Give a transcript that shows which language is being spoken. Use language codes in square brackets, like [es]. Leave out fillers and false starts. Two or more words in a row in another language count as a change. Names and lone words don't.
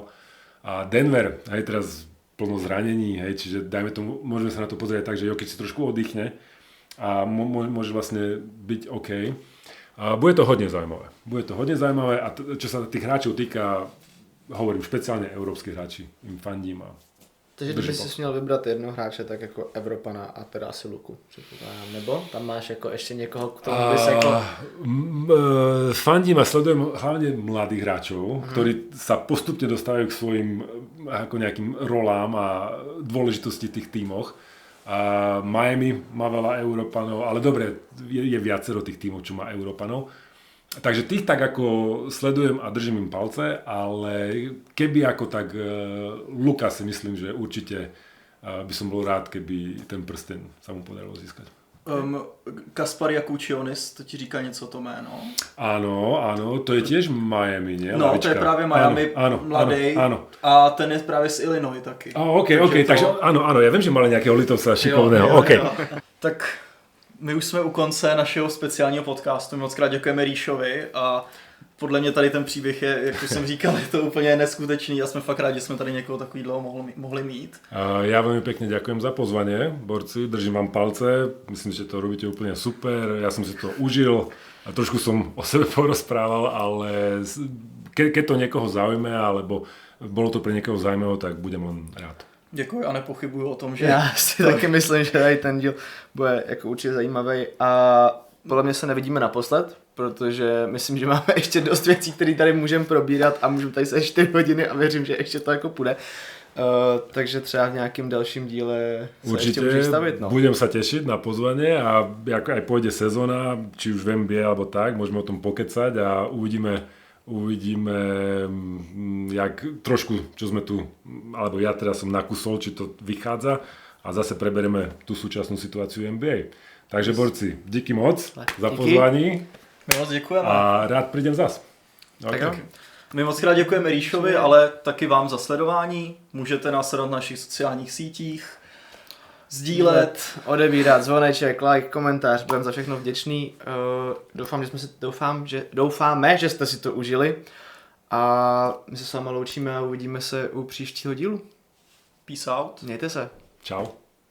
[sk] A Denver, hej, teraz plno zranení, hej, čiže dajme tomu, môžeme sa na to pozrieť tak, že Jokic si trošku oddychne a môže vlastne byť OK. A bude to hodne zaujímavé. A čo sa tých hráčov týka, hovorím špeciálne európskych hráči, im fandím a [cs] takže kdyby si měl vybrat jednoho hráče, tak jako Evropana a teda asi Luku, předpokládám, nebo tam máš jako ještě někoho, k tomu bys jako... [sk] Fandím a sledujem hlavne mladých hráčov, ktorí sa postupne dostávajú k svojim ako nejakým rolám a dôležitosti v tých tímoch. Miami má veľa Európanov, ale dobre, je viacero tých tímov, čo má Európanov. Takže tých tak ako sledujem a držím im palce, ale keby ako tak Luka si myslím, že určite by som bol rád, keby ten prsten sa mu podarilo získať. [cs] Kaspar Jakučionis, to ti říká něco to jméno? [sk] Áno, to je tiež Miami, nie? [cs] No, Lavička. to je právě Miami, mladý. A ten je právě z Illinois taky. [sk] Takže áno, ja viem, že mali nejakého Litovca šikovného. [cs] Jo. Tak my už jsme u konce našeho speciálního podcastu. Moc krát děkujeme Ríšovi a podle mě tady ten příběh je, jak už jsem říkal, je to úplně neskutečný a jsme fakt rádi, že jsme tady někoho takového mohli mít. [sk] Ja veľmi pekne ďakujem za pozvanie, borci, držím vám palce, myslím, že to robíte úplne super, ja som si to užil a trošku som o sebe porozprával, ale keď to niekoho zaujme, alebo bolo to pre niekoho zaujímavé, tak budem len rád. [cs] Děkuji a nepochybuju o tom, že... Já si taky myslím, že tady ten díl bude jako určitě zajímavý a podle mě se nevidíme naposled, protože myslím, že máme ještě dost věcí, které tady můžeme probírat a můžeme tady se 4 hodiny a věřím, že ještě to jako půjde. Takže třeba v nějakým dalším díle se [sk] určite [cs] ještě můžeš stavit. No. [sk] Budem sa tešiť na pozvanie a ako aj pôjde sezóna, či už v NBA alebo tak, môžeme o tom pokecať a uvidíme, jak trošku, čo sme tu, alebo ja teraz som nakusol, či to vychádza a zase preberieme tú súčasnú situáciu NBA. [cs] Takže borci, díky moc za pozvání. My moc děkujeme. [sk] A rád prídem zas. [cs] Tak jo. My moc krát děkujeme Ríšovi, ale taky vám za sledování. Můžete nás sledovat na našich sociálních sítích, sdílet, odebírat zvoneček, like, komentář, budeme za všechno vděčný. Doufáme, že jste si to užili a my se s váma loučíme a uvidíme se u příštího dílu. [en] peace out. [cs] Mějte se. Čau.